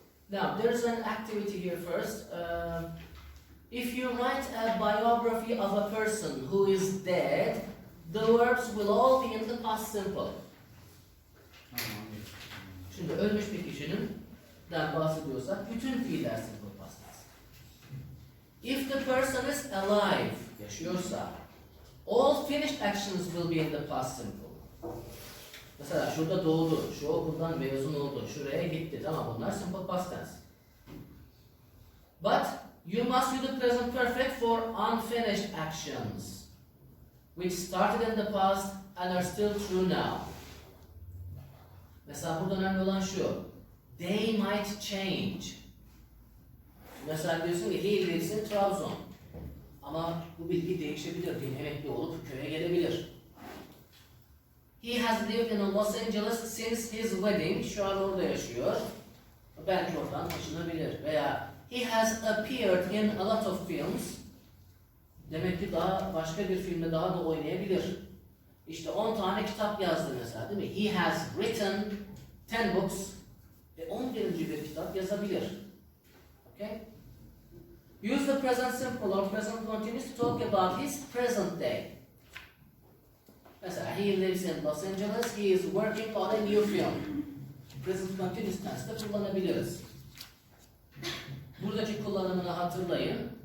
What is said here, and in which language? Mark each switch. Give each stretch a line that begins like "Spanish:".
English: Now there's an activity here first. If you write a biography of a person who is dead, the verbs will all be in the past simple.
Turkish: Şimdi ölmüş bir kişinin bahsediyorsak bütün fiiller simple past tense.
English: If the person is alive,
Turkish: yaşıyorsa,
English: all finished actions will be in the past simple.
Turkish: Mesela şurada doğdu, şu okuldan mezun oldu, şuraya gitti. Tamam, bunlar simple past tense.
English: But you must use the present perfect for unfinished actions, which started in the past and are still true now.
Turkish: Mesela burada önemli olan şu.
English: They might change.
Turkish: Mesela diyorsun ki
English: he lives in Trabzon.
Turkish: Ama Ama bu bilgi değişebilir. Bir emekli olup köye gelebilir.
English: He has lived in Los Angeles since his wedding.
Turkish: Şu an orada yaşıyor. Belki oradan taşınabilir. Veya
English: he has appeared in a lot of films.
Turkish: Demek ki daha başka bir filmde daha da oynayabilir. İşte 10 tane kitap yazdı mesela, değil mi?
English: He has written 10 books.
Turkish: 11. bir kitap yazabilir.
English: Okay? Use the present simple or present continuous to talk about his present day.
Turkish: Mesela
English: he lives in Los Angeles, he is working on a new film.
Turkish: Present continuous tense'de kullanabiliriz. Buradaki kullanımını hatırlayın.